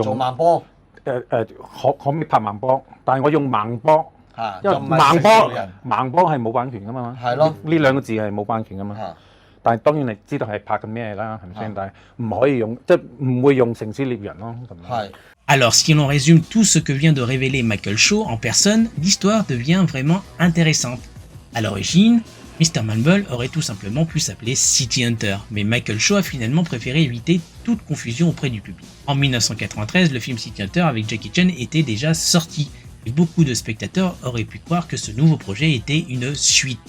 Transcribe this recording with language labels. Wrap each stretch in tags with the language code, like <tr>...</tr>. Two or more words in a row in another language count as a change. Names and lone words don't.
<yue>做慢波？可唔可以拍慢波？但係我用慢波，因為慢波係冇版權噶嘛，係咯，呢兩個字係冇版權噶嘛。但係當然你知道係拍緊咩啦，係咪先？但係唔可以用，即係唔會用城市獵人咯。係。</yue> <fr>Alors, si l'on résume tout ce que vient de révéler Michael Shaw en personne, l'histoire devient vraiment intéressante. À l'origine, Mr. Mumble aurait tout simplement pu s'appeler City Hunter, mais Michael Shaw a finalement préféré éviter toute confusion auprès du public. En 1993, le film City Hunter avec Jackie Chan était déjà sorti, et beaucoup de spectateurs auraient pu croire que ce nouveau projet était une suite.</fr>